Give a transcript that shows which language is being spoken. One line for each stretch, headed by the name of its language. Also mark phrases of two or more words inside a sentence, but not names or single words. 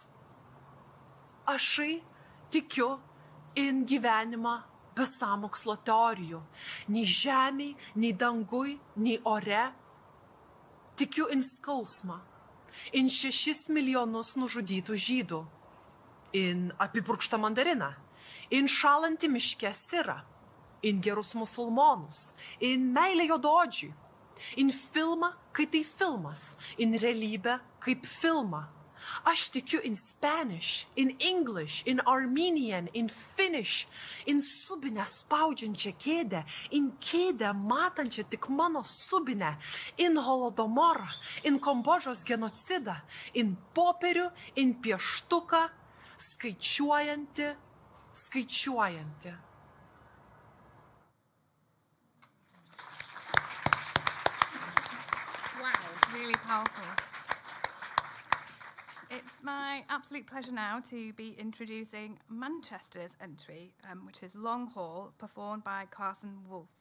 Lithuanian: Ašai tikiu in gyvenimą be sąmokslo teorijų, nei žemėj, nei dangui, nei ore. Tikiu in skausmą, in 6 milijonus nužudytų žydų, in apipurkštą mandariną, in šalantį miške sirą, in gerus musulmonus, in meilę juodaodžiui, in filmą, kai tai filmas, in realybę kaip filmą. Aš tikiu in Spanish, in English, in Armenian, in Finnish, in subinę spaudžiančią kėdę, in kėdę matančią tik mano subinę, in holodomorą, in Kambodžos genocidą, in popierių, in pieštuką, skaičiuojanti.
English: Wow, really powerful. It's my absolute pleasure now to be introducing Manchester's entry, which is Long Haul, performed by Carson Wolfe.